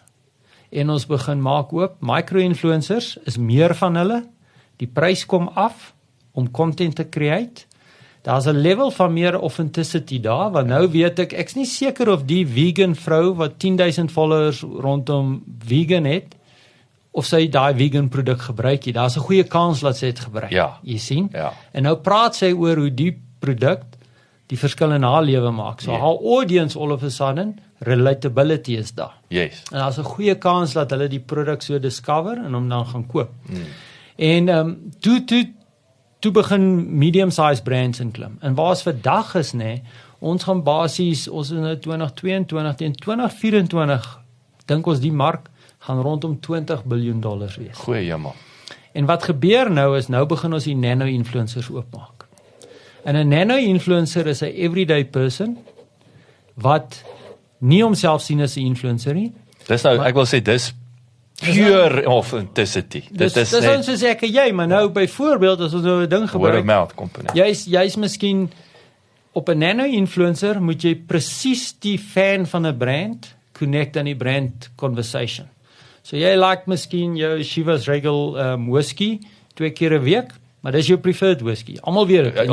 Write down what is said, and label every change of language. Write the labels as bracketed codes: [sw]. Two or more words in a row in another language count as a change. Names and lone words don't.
[af] En ons begin maak oop, micro-influencers is meer van hulle, die prys kom af om content te create, daar's 'n level van meer authenticity daar, want nou weet ek's nie seker of die vegan vrou wat 10,000 followers rondom vegan het, of sy daai vegan produk gebruik nie, daar's 'n goeie kans dat sy dit gebruik, jy sien? Ja. En nou praat sy oor hoe die produk die verskil in haar lewe maak, so haar audience [en] all of a sudden, relatability [af] is daar. Yes. En daar's 'n goeie kans dat hulle die produk so discover en hom dan gaan koop. En toe begin [en] medium-sized brands [af] inklim. En waar ons vandag is, ons gaan basies, ons in 2022 en 2024, dink ons die mark gaan rondom $20 biljoen wees. Goeie jammer. En wat gebeur nou is, nou begin ons die nano-influencers oopmaak. En 'n nano-influencer is 'n [en] everyday person, [af] wat nie homself sien as 'n influencer nie. Dis nou, ek wil sê, dis pure authenticity. Dis ons soos ek en jy, maar nou byvoorbeeld, as ons nou 'n ding gebruik, word [en] of mouth company. [af] Jy's miskien op 'n nano-influencer, moet jy presies die fan van 'n brand connect aan die [en] brand conversation. [af] So jy like miskien jou Chivas Regal whisky 2 keer 'n week, maar dis jou [en] preferred whisky. [af] Almal weet dit.